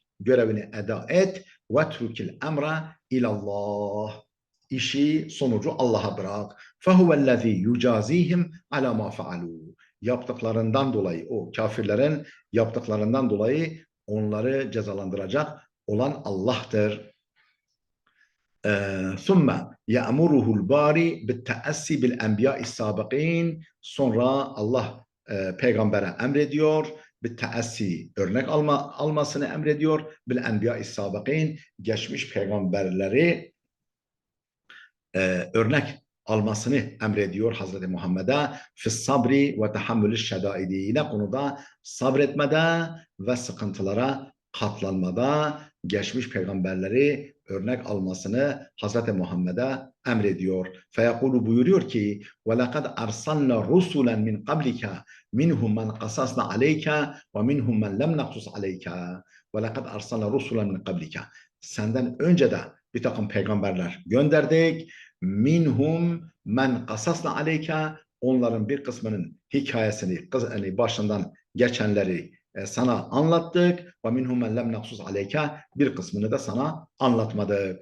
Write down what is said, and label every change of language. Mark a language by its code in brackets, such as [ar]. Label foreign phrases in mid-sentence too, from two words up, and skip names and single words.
[tr] Görevini eda et. [ar] واترك الأمر إلى الله. [tr] İşi sonucu Allah'a bırak. [ar] فَهُوَ يجازيهم على ما فعلوا. [tr] Yaptıklarından dolayı o kafirlerin yaptıklarından dolayı onları cezalandıracak olan Allah'tır. [ar] ثُمَّ يَأْمُرُهُ الْبَارِ بِالتَّأَسِّ بِالْاَنْبِيَاءِ السَّابِقِينَ [tr] Sonra Allah peygambere emrediyor. Bitteassi örnek almasını emrediyor. [ar] بالأنبياء السابقين [tr] geçmiş peygamberleri örnek almasını emrediyor Hazreti Muhammed'e [ar] في الصبر وتحمل الشدائد [tr] yine konuda sabretmede ve sıkıntılara katlanmada geçmiş peygamberleri örnek almasını Hazreti Muhammed'e emrediyor. [ar] Feyekulu [tr] buyuruyor ki [ar] وَلَقَدْ أَرْسَلْنَا رُسُولًا مِنْ قَبْلِكَ مِنْهُمْ مَنْ قَصَصْنَا عَلَيْكَ وَمِنْهُمْ مَنْ لَمْ نَقْصُصْ عَلَيْكَ وَلَقَدْ أَرْسَلْنَا رُسُولًا مِنْ قَبْلِكَ [tr] Senden önce de bir takım peygamberler gönderdik. [ar] منهم من قصصنا عليك, [tr] onların bir kısmının hikayesini, yani başından geçenleri sana anlattık. [ar] ومنهم من لم نقصص عليك, [tr] bir kısmını da sana anlatmadık.